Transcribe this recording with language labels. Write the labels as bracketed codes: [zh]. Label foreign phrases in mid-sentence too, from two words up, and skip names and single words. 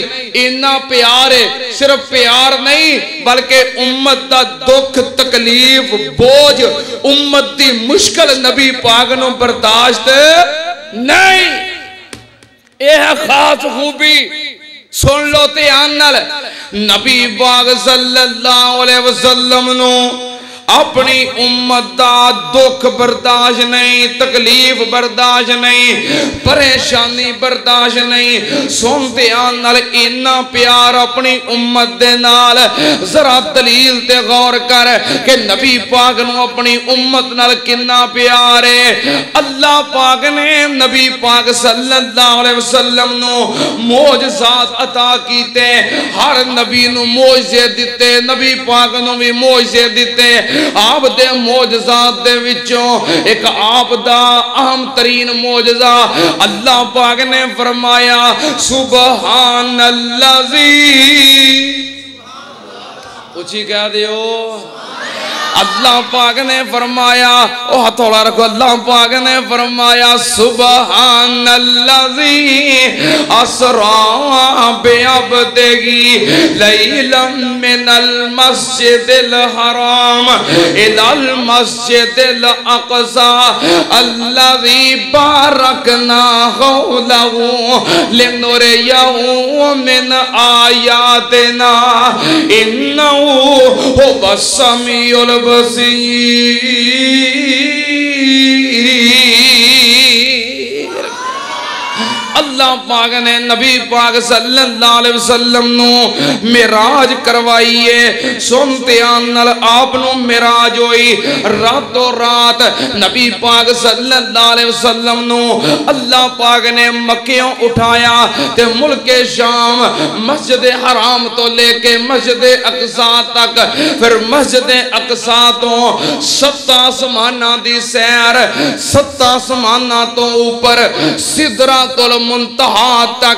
[pa] ਇੰਨਾ ਪਿਆਰ ਹੈ, ਸਿਰਫ਼ ਪਿਆਰ ਨਹੀਂ ਬਲਕਿ ਉੱਮਤ ਦਾ ਦੁੱਖ ਤਕਲੀਫ਼ ਬੋਝ ਉੱਮਤ ਦੀ ਮੁਸ਼ਕਿਲ ਨਬੀ ਪਾਕ ਨੂੰ ਬਰਦਾਸ਼ਤ ਨਹੀਂ। ਯਹ ਖ਼ਾਸ ਖ਼ੂਬੀ ਸੁਣ ਲੋ ਧਿਆਨ ਨਾਲ। ਨਬੀ ਪਾਕ [ar] صلى الله عليه وسلم [pa] ਨੂੰ ਅਪਣੀ ਉੱਮਤ ਦਾ ਦੁੱਖ ਬਰਦਾਸ਼ਤ ਨਹੀਂ, ਤਕਲੀਫ਼ ਬਰਦਾਸ਼ਤ ਨਹੀਂ, ਪਰੇਸ਼ਾਨੀ ਬਰਦਾਸ਼ਤ ਨਹੀਂ। ਸੁਣ ਧਿਆਨ ਨਾਲ ਇੰਨਾ ਪਿਆਰ ਅਪਣੀ ਉੱਮਤ ਦੇ ਨਾਲ। ਜ਼ਰਾ ਦਲੀਲ ਤੇ ਗ਼ੌਰ ਕਰ ਕਿ ਨਬੀ ਪਾਕ ਨੂੰ ਅਪਣੀ ਉੱਮਤ ਨਾਲ ਕਿੰਨਾ ਪਿਆਰ ਹੈ। ਅੱਲਾਹ ਪਾਕ ਨੇ ਨਬੀ ਪਾਕ [ar] صلى الله عليه وسلم [pa] ਨੂੰ ਮੋਜਜ਼ਾਤ ਅਤਾ ਕੀਤੇ, ਹਰ ਨਬੀ ਨੂੰ ਮੋਜਜ਼ੇ ਦਿੱਤੇ, ਨਬੀ ਪਾਕ ਨੂੰ ਭੀ ਮੋਜਜ਼ੇ ਦਿੱਤੇ। ਆਪ ਦੇ ਮੋਜਜ਼ਾਤ ਦੇ ਵਿੱਚੋਂ ਇੱਕ ਆਪ ਦਾ ਅਹਿਮ ਤਰੀਨ ਮੋਜਜ਼ਾ ਅੱਲਾਹ ਪਾਕ ਨੇ ਫ਼ਰਮਾਇਆ ਸੁਬਹਾਨੱਲਜ਼ੀ। ਉੱਚੀ ਕਹਿ ਦਿਓ ਅੱਲਾਹ ਪਾਕ ਨੇ ਫ਼ਰਮਾਇਆ, ਓ ਹਥੌੜਾ ਰੱਖੋ, ਅੱਲਾਹ ਪਾਕ ਨੇ ਫ਼ਰਮਾਇਆ [ar] سبحان الذي أسرى بعبده ليلا من المسجد الحرام إلى المسجد الأقصى الذي باركنا حوله لنريه من آياتنا إنه هو السميع البصير. [pa] ਅੱਲਾਹ ਪਾਕ ਨੇ ਨਬੀ ਪਾਕ [ar] صلى الله عليه وسلم [pa] ਨੂੰ ਮਿਰਾਜ ਕਰਵਾਈ ਹੈ। ਸੁਣਦੇ ਆਨਲ ਆਪ ਨੂੰ ਮਿਰਾਜ ਹੋਈ। ਰਾਤੋਂ ਰਾਤ ਨਬੀ ਪਾਕ [ar] صلى الله عليه وسلم [pa] ਨੂੰ ਅੱਲਾਹ ਪਾਕ ਨੇ ਮੱਕਿਓਂ ਉਠਾਇਆ ਤੇ ਮੁਲਕੇ ਸ਼ਾਮ ਮਸਜਿਦ ਹਰਾਮ ਤੋਂ ਲੈ ਕੇ ਮਸਜਿਦ ਅਕਸਾ ਤੱਕ, ਫਿਰ ਮਸਜਿਦ ਅਕਸਾ ਤੋਂ 7 ਆਸਮਾਨਾਂ ਦੀ ਸੈਰ, 7 ਆਸਮਾਨਾਂ ਤੋਂ ਉੱਪਰ ਸਿਦਰਤੁਲ ਮੁੰਤਹਾ ਤੱਕ।